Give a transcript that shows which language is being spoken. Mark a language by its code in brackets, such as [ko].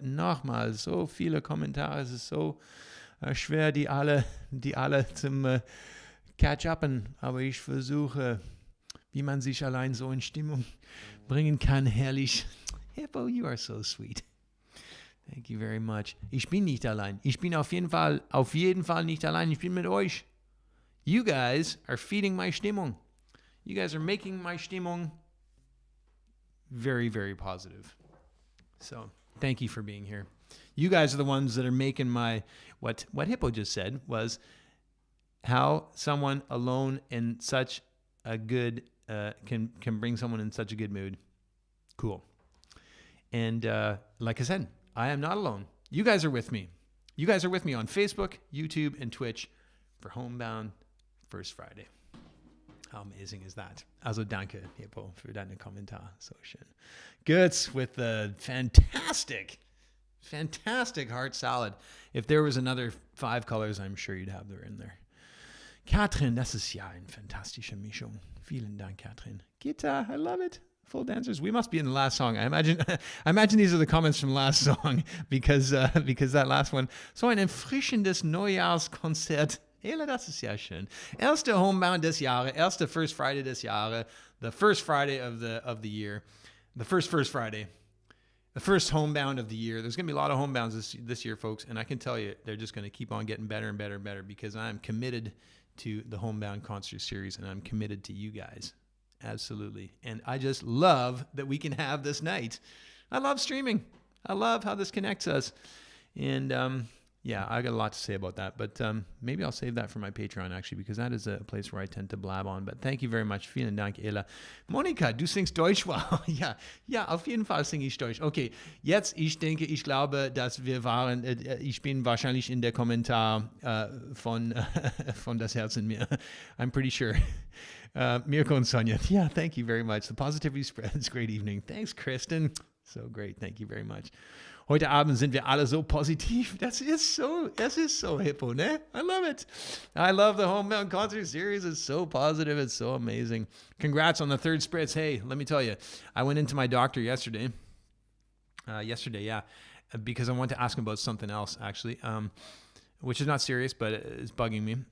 [de] Nochmal, so viele Kommentare. Es ist so schwer, die alle zum Catch-upen. Aber ich versuche, wie man sich allein so in Stimmung bringen kann. [en] Herrlich. Hippo, you are so sweet. Thank you very much. [de] Ich bin nicht allein. Ich bin auf jeden Fall nicht allein. Ich bin mit euch. [en] You guys are feeding my Stimmung. You guys are making my Stimmung very, very positive. So thank you for being here. You guys are the ones that are making my, what Hippo just said was how someone alone in such a good, can bring someone in such a good mood. Cool. And like I said, I am not alone. You guys are with me. You guys are with me on Facebook, YouTube, and Twitch for Homebound First Friday. How amazing is that? [de] Also danke, Hippo, für deine Kommentar. So schön. [en] Goods with the fantastic heart salad. If there was another 5 colors, I'm sure you'd have them in there. [de] Katrin, das ist ja eine fantastische Mischung. Vielen Dank, Katrin. [en] Gita, I love it. Full dancers. We must be in the last song. I imagine these are the comments from last song because that last one. [de] So ein erfrischendes Neujahrskonzert. Ela, das ist ja schön. Erste Homebound des Jahres, [en] erste First Friday des Jahres, the first Friday of the year, the first Friday, the first Homebound of the year. There's going to be a lot of Homebounds this year, folks, and I can tell you they're just going to keep on getting better and better and better because I'm committed to the Homebound concert series and I'm committed to you guys. Absolutely. And I just love that we can have this night. I love streaming. I love how this connects us. And yeah, I got a lot to say about that, but maybe I'll save that for my Patreon, actually, because that is a place where I tend to blab on. But thank you very much. [de] Vielen Dank, Ela. Monika, du singst Deutsch? Wow. Ja, auf jeden Fall singe ich Deutsch. Okay, jetzt, ich glaube, dass wir waren, ich bin wahrscheinlich in der Kommentar von Das Herz in mir. [en] I'm pretty sure. Mirko and Sonia. Yeah, thank you very much. The positivity spreads. Great evening. Thanks, Kristen. So great. Thank you very much. [de] Heute Abend sind wir alle so positiv. Das ist so Hippo, ne? [en] I love it. I love the Homebound concert series. It's so positive. It's so amazing. Congrats on the 3rd spritz. Hey, let me tell you, I went into my doctor yesterday. Because I wanted to ask him about something else, actually, which is not serious, but it's bugging me.